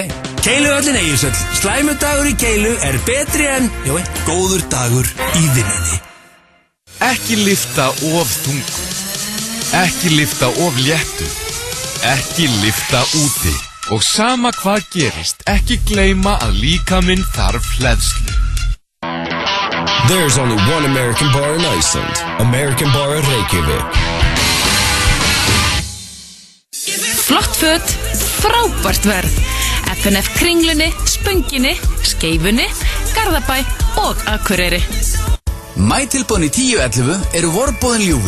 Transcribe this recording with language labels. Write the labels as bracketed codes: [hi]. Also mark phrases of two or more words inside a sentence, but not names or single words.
[is] Keiluhöllin Egilshöll. Slæmudagur í Keilu er betri en, góður dagur í vinnunni. Ekki lyfta of þungu. Ekki lyfta of léttu. Ekki lyfta úti. Og sama hvað gerist, ekki gleyma að líkaminn þarf hleðslu. [en] There's only one American bar in Iceland. American Bar Reykjavík. [is] Flott föt, frábært verð. FNF Kringlunni, Spönginni, Skeifunni, Garðabæ og Akureyri. Mætilboðin í 10.11 eru vorbóðin ljúfi.